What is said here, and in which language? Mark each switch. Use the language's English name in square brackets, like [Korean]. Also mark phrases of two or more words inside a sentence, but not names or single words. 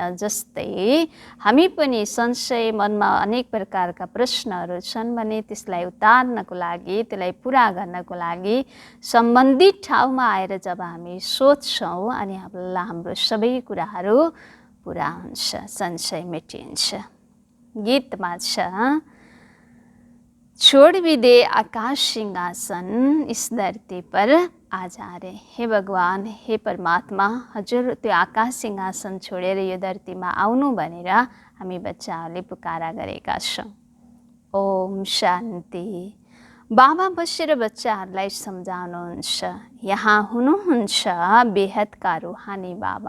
[Nepali] जस्तै हामी पनि संशय, मनमा अनेक प्रकारका प्रश्नहरू छन् भने त्यसलाई उतार्नको लागि, त्यसलाई पुरा गर्नको लागि सम्बन्धित ठाउँमा आएर जब हामी सोध्छौँ अनि हाम्रो सबै कुराहरू पुरा हुन्छ, संशय मेटिन्छ। गीतमा छ, [Hindi] छोड़ भी दे आकाश सिंहासन, इस धरती पर आ जा रे। [Nepali] हे भगवान, हे परमात्मा, हजुर त्यो आकाश सिंहासन छोडेर यो धरतीमा आउनु भनेर हामी बच्चाहरूले पुकारा गरेका छौँ। ओम शान्ति। बाबा बसेर बच्चाहरूलाई सम्झाउनुहुन्छ, यहाँ हुनुहुन्छ बेहदका रुहानी बाबा।